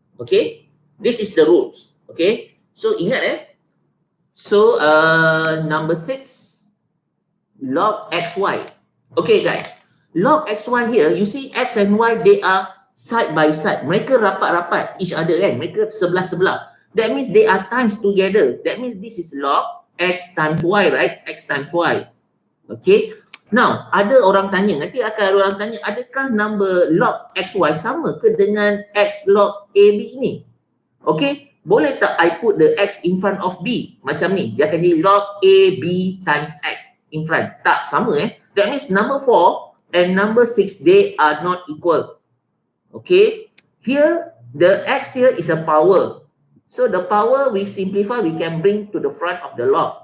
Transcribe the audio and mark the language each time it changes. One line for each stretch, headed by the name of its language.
English: Okay, this is the rules. Okay, so ingat So number 6, log XY. Okay guys, log XY here, you see X and Y, they are side by side.
Malay: Mereka rapat-rapat
English: each other
Malay: Mereka sebelah-sebelah.
English: That means they are times together. That means this is log X times Y, right? X times Y. Okay. Now,
Malay: ada orang tanya, nanti akan ada orang tanya, adakah number log XY sama ke dengan X log AB ni?
English: Okay.
Malay: Boleh tak
English: I put the X in front of B?
Malay: Macam ni. Dia akan jadi
English: log AB times X in front.
Malay: Tak, sama
English: That means number 4 and number 6, they are not equal. Okay. Here, the X here is a power. So the power we simplify, we can bring to the front of the log.